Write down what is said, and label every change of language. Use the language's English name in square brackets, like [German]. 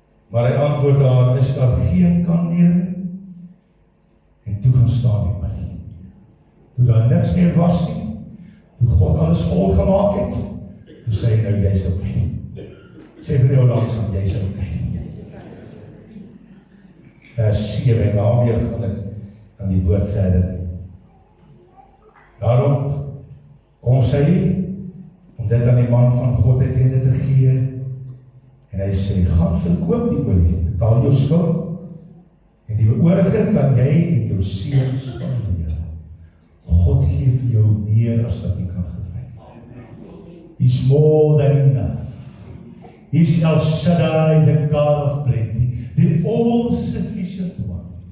[Afrikaans] Maar hy antwoord haar, is daar geen kan meer nie? En toe gaan staan die olie. Toe daar niks meer was nie, toe God alles vol gemaak het, toe sê hy nou, jy is oké. Sê vir jou langsaam, jy is oké. Vers 7, en daarmee gaan ek aan die woord verder. Daarom kom sy, om dit aan die man van God het hende te gee, en hy sê, gaan verkoop die olie, betaal jou skuld, en die oorige kan jy en jou seuns van leer. God gee vir jou meer as wat jy kan gebruik. [English] He's more than enough. He's El Shaddai, the God of plenty, the all-sufficient one.